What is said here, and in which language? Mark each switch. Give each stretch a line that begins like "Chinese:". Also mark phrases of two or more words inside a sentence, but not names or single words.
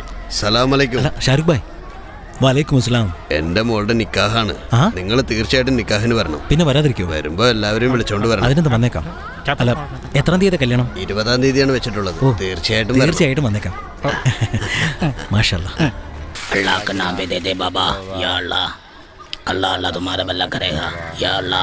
Arabic: سلام عليكم. ഷാരുഖ് ഭായ്. وعليكم السلام.
Malayalam: എന്റെ മോളുടെ നിക്കാഹാണ്. നിങ്ങൾ തീർച്ചയായിട്ടും നിക്കാഹിന് വരണം. പിന്നെ വരാതിരിക്കോ? വരുമ്പോ എല്ലാവരെയും വിളിച്ചോണ്ട് വരണം. അതിനെന്ത് വന്നേക്കാം. അല്ല, എത്രാം തീയതി കല്യാണം? 20-ാം തീയതിയാണ് വെച്ചിട്ടുള്ളത്. തീർച്ചയായിട്ടും തീർച്ചയായിട്ടും വന്നേക്കാം. മാഷാഅല്ലാ.
Hindi: अल्लाह का नाम भी दे दे बाबा, या अल्लाह. अल्लाह अल्लाह तुम्हारा भला करेगा, या अल्लाह.